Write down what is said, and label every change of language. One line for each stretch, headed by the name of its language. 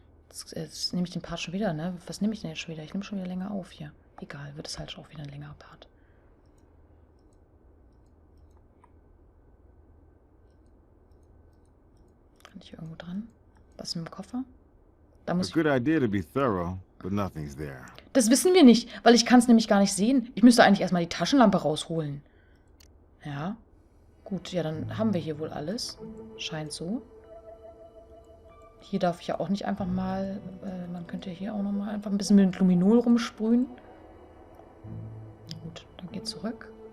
German: Jetzt nehme ich den Part schon wieder, ne? Was nehme ich denn jetzt schon wieder? Ich nehme schon wieder länger auf hier. Egal, wird es halt auch wieder ein längerer Part. Kann ich hier irgendwo dran? Was ist mit dem Koffer? Da muss
English: A good idea to be thorough, but nothing's there.
German: Das wissen wir nicht, weil ich kann es nämlich gar nicht sehen. Ich müsste eigentlich erstmal die Taschenlampe rausholen. Ja. Gut, ja, dann haben wir hier wohl alles. Scheint so. Hier darf ich ja auch nicht einfach mal... man könnte hier auch nochmal einfach ein bisschen mit Luminol rumsprühen. Gut, dann geht zurück.